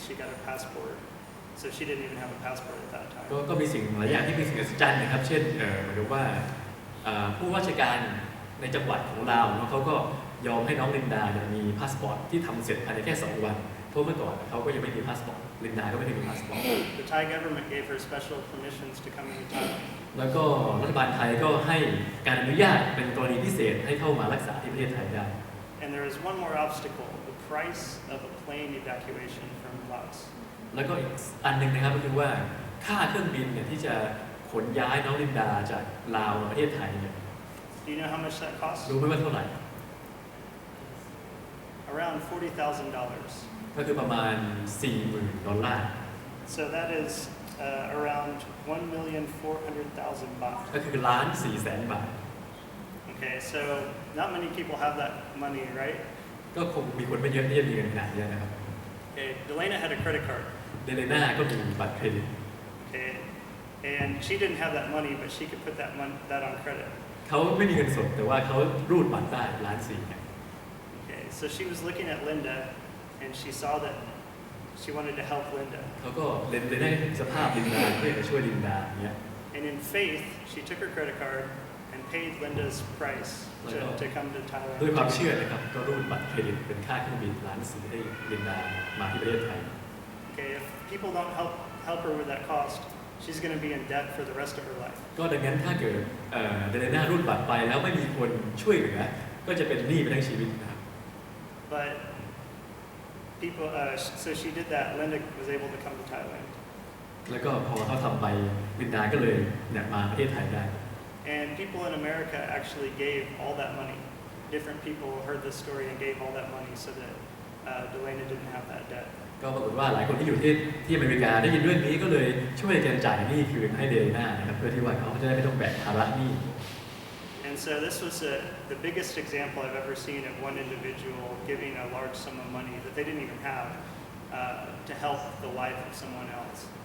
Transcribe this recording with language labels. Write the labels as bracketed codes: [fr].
[en] She got a passport, so she didn't even have a passport at that time. [th] ก็มีสิ่งหลายอย่างที่เป็นสิ่งอัศจรรย์นะครับเช่นหมายถึงว่าผู้ว่าราชการในจังหวัดของลาวเขาก็ยอมให้น้องลินดามีพาสปอร์ตที่ทำเสร็จภายในแค่2 วันเพราะเมื่อก่อนเขาก็ยังไม่มีพาสปอร์ตลินดาก็ไม่ได้มีพาสปอร์ต [en] The Thai government gave her special permissions to come into Thailand. [th] แล้วก็รัฐบาลไทยก็ให้การอนุญาตเป็นกรณีพิเศษให้เข้ามารักษาที่ประเทศไทยได้ [en] And there is one more obstacle: the price of a plane evacuation from Laos. [th] แล้วก็อีกอันหนึ่งนะครับก็คือว่าค่าเครื่องบินเนี่ยที่จะขนย้ายน้องลินดาจากลาวมาประเทศไทยเนี่ย [en] Do you know how much that costs? [th] รู้ไหมว่าเท่าไหร่ [en] Around $40,000. [th] ก็คือประมาณ $40,000 [en] So that is around 1,400,000 baht. [th] ก็คือ1,400,000 บาท [en] Okay, so not many people have that money, right? [th] ก็คงมีคนไม่เยอะที่จะมีเงินขนาดนี้นะครับ [en] Okay, Delana had a credit card. [th] เดเลน่าก็มีบัตรเครดิต [en] Okay, and she didn't have that money, but she could put that on credit. [th] เขาไม่มีเงินสดแต่ว่าเขารูดบัตรได้1,400,000 เนี่ย [en] Okay, so she was looking at Linda, and she saw that she wanted to help Linda. [th] เขาก็เล็งได้ถึงสภาพลินดาเพื่อจะช่วยลินดาเนี่ย [en] And in faith, she took her credit card and paid Linda's price to come to [th] ด้วยความ [en] Thailand. [th] เชื่อนะครับก็รูดบัตรเครดิตเป็นค่าเครื่องบิน1,400,000ให้ลินดามาที่ประเทศไทย [en] Okay, if people don't help her with that cost, she's going to be in debt for the rest of her life. [th] ก็ดังนั้นถ้าเกิดเดเลน่ารูดบัตรไปแล้วไม่มีคนช่วยเหลือก็จะเป็นหนี้ไปทั้งชีวิตนะครับ [en] But people, so she did that. Linda was able to come to Thailand. [th] แล้วก็พอเขาทำไปลินดาก็เลยเนี่ยมาประเทศไทยได้ [en] And people in America actually gave all that money. Different people heard this story and gave all that money so that Delana didn't have that debt. [th] ก็ปรากฏว่าหลายคนที่อยู่ที่อเมริกาได้ยินเรื่องนี้ก็เลยช่วยกันจ่ายหนี้คืนให้เดเลน่านะครับเพื่อที่ว่าเขาจะได้ไม่ต้องแบกภาระหนี้ [en] And so this was the biggest example I've ever seen of one individual giving a large sum of money that they didn't even have to help the life of someone else.